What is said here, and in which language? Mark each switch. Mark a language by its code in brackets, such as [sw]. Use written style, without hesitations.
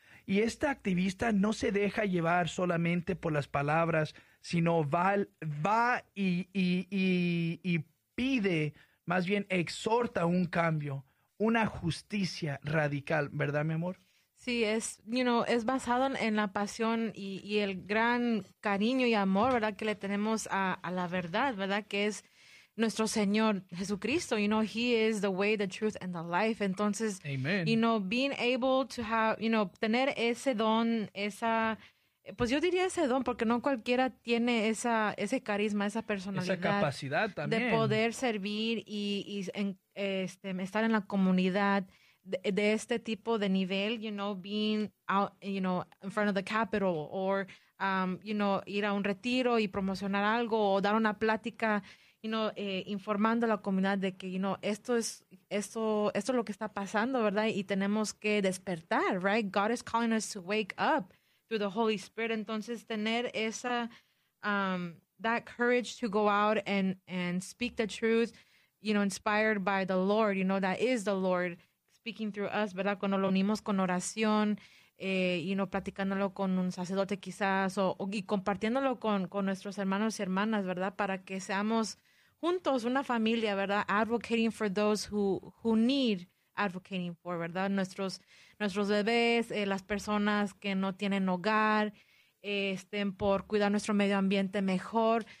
[es] Y esta activista no se deja llevar solamente por las palabras, sino va y pide, más bien exhorta un cambio, una justicia radical, ¿verdad, mi amor? Sí, es basado en la pasión y el gran cariño y amor, ¿verdad?, que le tenemos a la verdad, ¿verdad?, que es nuestro Señor Jesucristo. [en] You know, He is the way, the truth, and the life. [es] Entonces, [en] amen. You know, being able to have, you know, [es] tener ese don, esa, pues yo diría ese don, porque no cualquiera tiene ese carisma, esa personalidad. Esa capacidad también. De poder servir y estar en la comunidad de este tipo de nivel, [en] you know, being out, you know, [es] in front of the Capitol, or, you know, ir a un retiro y promocionar algo, o dar una plática, you know, informando a la comunidad de que, you know, esto es lo que está pasando, ¿verdad? Y tenemos que despertar, right? [en] God is calling us to wake up through the Holy Spirit. [es] Entonces, tener esa, [en] that courage to go out and speak the truth, you know, inspired by the Lord, you know, that is the Lord speaking through us, ¿verdad? [es] Cuando lo unimos con oración, you know, platicándolo con un sacerdote quizás, y compartiéndolo con nuestros hermanos y hermanas, ¿verdad? Para que seamos juntos una familia, ¿verdad? [en] Advocating for those who need advocating for, [es] ¿verdad? Nuestros bebés, las personas que no tienen hogar, estén por cuidar nuestro medio ambiente mejor.